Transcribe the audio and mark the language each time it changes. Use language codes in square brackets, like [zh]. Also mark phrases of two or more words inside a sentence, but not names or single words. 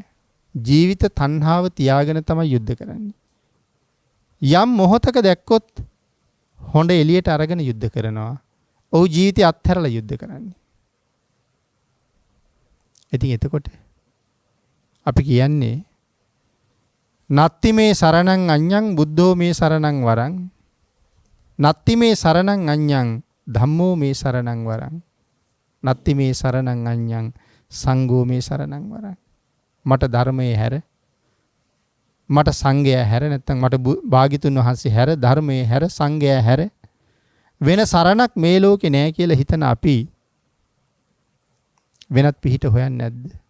[si] ජීවිත තණ්හාව තියාගෙන තමයි යුද්ධ කරන්නේ. යම් මොහොතක දැක්කොත් හොඬ එළියට අරගෙන යුද්ධ කරනවා. ඔහු ජීවිතය අත්හැරලා යුද්ධ කරන්නේ. ඉතින් එතකොට අපි කියන්නේ [pi] නත්ති මේ සරණං අඤ්ඤං බුද්ධෝ මේ සරණං වරං නත්ති මේ සරණං අඤ්ඤං ධම්මෝ මේ සරණං වරං නත්ති මේ සරණං අඤ්ඤං සංඝෝ මේ සරණං වරං. [si] මට ධර්මයේ හැර මට සංඝයා හැර නැත්නම් මට භාග්‍යතුන් වහන්සේ හැර ධර්මයේ හැර සංඝයා හැර වෙන සරණක් මේ ලෝකේ නැහැ කියලා හිතන අපි වෙනත් පිහිට හොයන්නේ නැද්ද?